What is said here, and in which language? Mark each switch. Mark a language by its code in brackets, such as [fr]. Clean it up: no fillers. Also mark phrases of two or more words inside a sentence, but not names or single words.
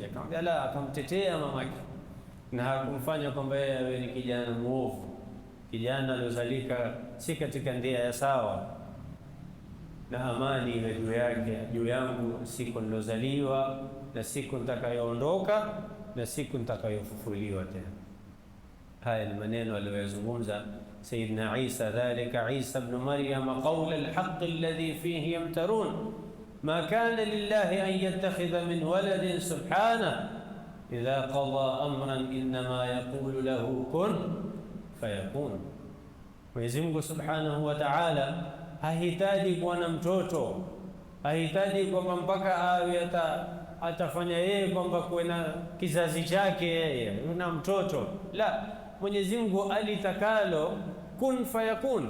[sw] Akamwambia la, akamtetea mamake na hakumfanya kwamba yeye ni kijana mwovu, kijana aliozalika si katika ndia ya sawa, na amani iwe juu yake, juu yangu siku nilozaliwa na siku nitakayoondoka na siku nitakayofufuliwa tena. Haya ni maneno aliyozungumza Sayyidina Isa, [ar] ذلك عيسى ابن مريم قول الحق الذي فيه يمترون ما كان لله أن يتخذ من ولد سبحانه إذا قضى أمرا إنما يقول له كن فيكون. [sw] Mwenyezi Mungu [ar] سبحانه وتعالى [sw] hahitaji kuwa na mtoto, hahitaji kwamba mpaka awe atafanya yeye kwamba kuwe na kizazi chake yeye na mtoto. La, Mwenyezi Mungu alitakalo [ar] كن فيكون.